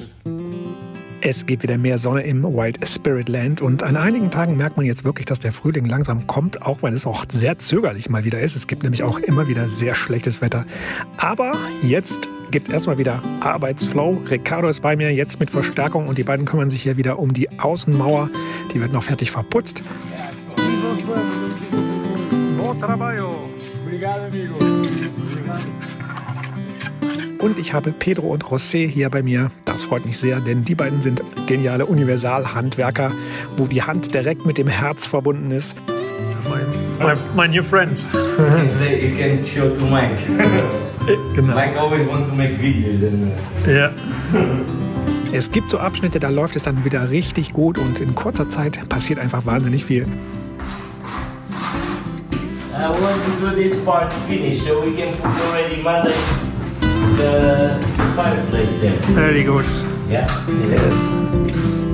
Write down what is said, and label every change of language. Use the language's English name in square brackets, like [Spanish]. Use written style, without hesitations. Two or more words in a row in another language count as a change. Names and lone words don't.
[German] Es gibt wieder mehr Sonne im Wild Spirit Land und an einigen Tagen merkt man jetzt wirklich, dass der Frühling langsam kommt, auch wenn es auch sehr zögerlich mal wieder ist. Es gibt nämlich auch immer wieder sehr schlechtes Wetter. Aber jetzt gibt es erstmal wieder Arbeitsflow. Ricardo ist bei mir jetzt mit Verstärkung und die beiden kümmern sich hier wieder um die Außenmauer. Die wird noch fertig verputzt. [Portuguese] Bom trabalho. Obrigado, amigo. [German] Und ich habe Pedro und José hier bei mir. Das freut mich sehr, denn die beiden sind geniale Universalhandwerker, wo die Hand direkt mit dem Herz verbunden ist. [English] My new friends. You can show to Mike. [German] Genau. [English] Mike always want to make videos. [German] Ja. Es gibt so Abschnitte, da läuft es dann wieder richtig gut und in kurzer Zeit passiert einfach wahnsinnig viel. [English] I want to do this part finish so we can put already Monday the fireplace there. Very good. Yeah? Yes.